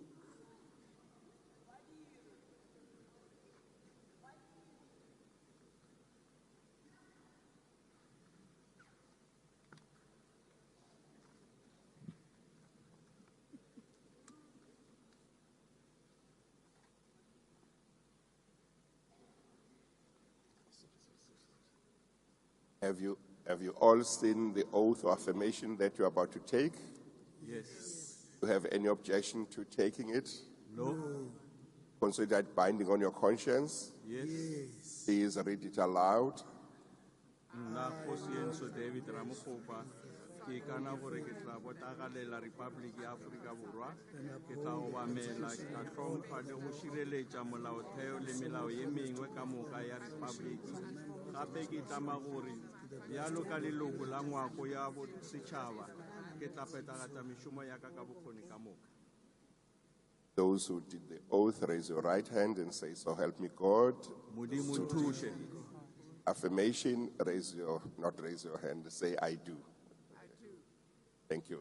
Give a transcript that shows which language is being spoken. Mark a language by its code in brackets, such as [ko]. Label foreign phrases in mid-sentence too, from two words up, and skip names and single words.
[en] Have you all seen the oath or affirmation that you are about to take? Yes. Do you have any objection to taking it? No. Consider it binding on your conscience. Yes. Please read it aloud. [nso] Nna Kgosienso David Ramokgopa ke kana gore ke tla botagalela Republic ya Aforika Borwa ke tla obamela ka tlhompha le go šireletša molaotheo le melao ye mengwe ka moka ya Republic gape ke tlama gore bjalo ka leloko la ngwako ya bosetšhaba ke tla phethagatša mešomo ya ka ka bokgoni ka moka. [en] Those who did the oath, raise your right hand and say, "So help me God." [nso] Modimo nthuše. [en] Affirmation, not raise your hand, say, "I do." I do. Thank you.